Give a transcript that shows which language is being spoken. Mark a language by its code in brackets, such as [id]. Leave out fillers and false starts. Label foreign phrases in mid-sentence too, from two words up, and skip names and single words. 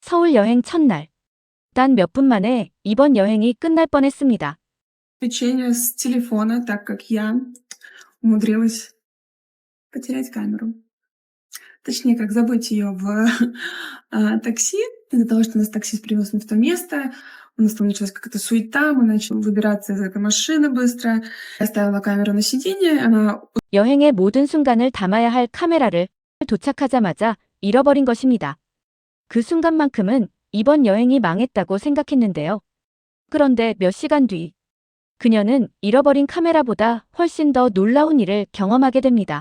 [ko] 서울 여행 첫날. 단 몇 분 만에 이번 여행이 끝날 뻔했습니다. [ru] Отвлечение с телефона, так как я умудрилась потерять камеру. Точнее, как забыть ее в, такси. Из-за того, что нас таксист привез не в то место, у нас там началась какая-то суета, мы начали выбираться из этой машины быстро. Я ставила камеру на сиденье, она [ko] 여행의 모든 순간을 담아야 할 카메라를 도착하자마자 잃어버린 것입니다. 그 순간만큼은 이번 여행이 망했다고 생각했는데요. 그런데 몇 시간 뒤, 그녀는 잃어버린 카메라보다 훨씬 더 놀라운 일을 경험하게 됩니다.